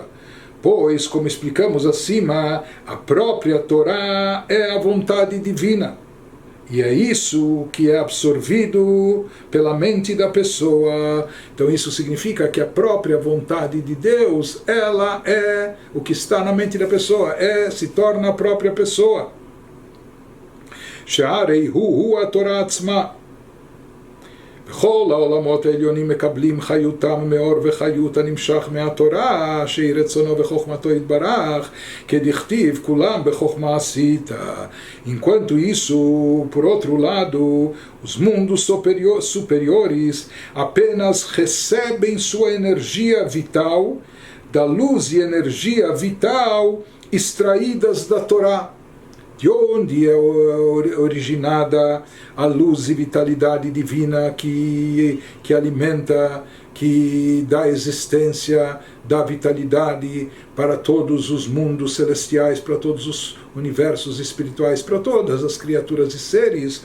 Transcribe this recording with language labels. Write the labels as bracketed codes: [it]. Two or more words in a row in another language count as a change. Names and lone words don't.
[pt] Pois, como explicamos acima, a própria Torá é a vontade divina. E é isso que é absorvido pela mente da pessoa. Então isso significa que a própria vontade de Deus, ela é o que está na mente da pessoa, se torna a própria pessoa. [he] שהרי הוא התורה עצמה. בכל העולמות העליונים מקבלים חיותם מאור וחיות הנמשך מהתורה, שהיא רצונו וחוכמתו יתברך, כדכתיב כולם בחוכמה עשית. [pt] Enquanto isso, por outro lado, os mundos superiores apenas recebem sua energia vital da luz e energia vital extraídas da Torá. De onde é originada a luz e vitalidade divina que alimenta, que dá existência, dá vitalidade para todos os mundos celestiais, para todos os universos espirituais, para todas as criaturas e seres.